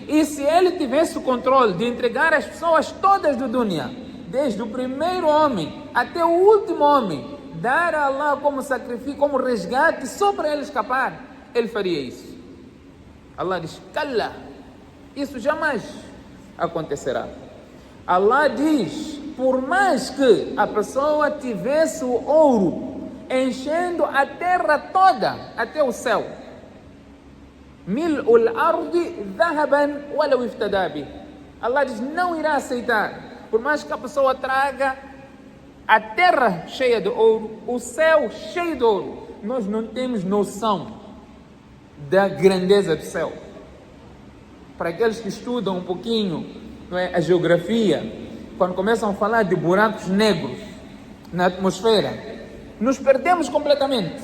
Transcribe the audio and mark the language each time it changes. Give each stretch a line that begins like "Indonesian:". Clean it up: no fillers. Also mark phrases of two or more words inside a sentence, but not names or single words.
Portuguese: E se ele tivesse o controle de entregar as pessoas todas do dunya, desde o primeiro homem até o último homem, dar a Allah como sacrifício, como resgate, só para ele escapar, ele faria isso. Allah diz, cala, isso jamais acontecerá. Allah diz, por mais que a pessoa tivesse o ouro enchendo a terra toda, até o céu,
Arabic: ملء الأرض ذهبا ولو افتدى به.
Portuguese: Allah diz, não irá aceitar, por mais que a pessoa traga a terra cheia de ouro, o céu cheio de ouro. Nós não temos noção da grandeza do céu. Para aqueles que estudam um pouquinho, não é, a geografia, quando começam a falar de buracos negros na atmosfera, nos perdemos completamente.